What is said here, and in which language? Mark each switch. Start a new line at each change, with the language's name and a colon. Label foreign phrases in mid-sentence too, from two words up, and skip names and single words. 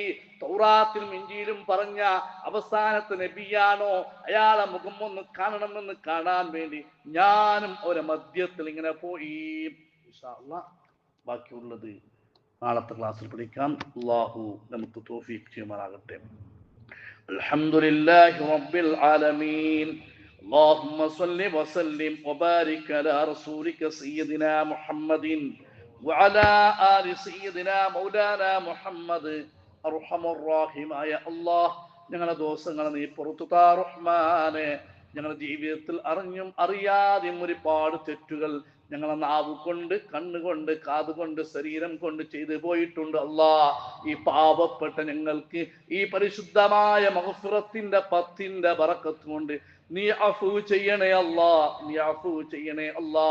Malayalam: തൗറാത്തിലും ഇഞ്ചീലും പറഞ്ഞ അവസാനത്തെ നബിയാണോ, അയാളെ മുഖം ഒന്ന് കാണണമെന്ന് കാണാൻ വേണ്ടി ഞാനും അവരെ മധ്യത്തിൽ ഇങ്ങനെ പോയി.
Arabic: إن شاء الله
Malayalam: ബാക്കിയുള്ളത് നാളത്തെ ക്ലാസ്സിൽ പഠിക്കാം. അല്ലാഹു നമുക്ക് തൗഫീഖ് ചെയ്യുമാറാകട്ടെ.
Arabic: الحمد لله رب العالمين. اللهم صل وسلم وبارك على رسولك سيدنا محمد وعلى آل سيدنا مولانا محمد. أرحم الراحمين يا الله,
Malayalam: ഞങ്ങളുടെ ദോഷങ്ങളെ നീ പുറത്തു താ റഹ്മാനെ. ഞങ്ങളുടെ ജീവിതത്തിൽ അറിഞ്ഞും അറിയാതെയും ഒരുപാട് തെറ്റുകൾ ഞങ്ങളെ നാവ് കൊണ്ട്, കണ്ണുകൊണ്ട്, കാതുകൊണ്ട്, ശരീരം കൊണ്ട് ചെയ്തു പോയിട്ടുണ്ട്. അല്ലാ, ഈ പാവപ്പെട്ട ഞങ്ങൾക്ക് ഈ പരിശുദ്ധമായ മഗ്ഫിറത്തിന്റെ 10ന്റെ ബറക്കത്ത് കൊണ്ട് നീ അഫൂ ചെയ്യണേ അല്ലാ, നീ അഫൂ ചെയ്യണേ അല്ലാ.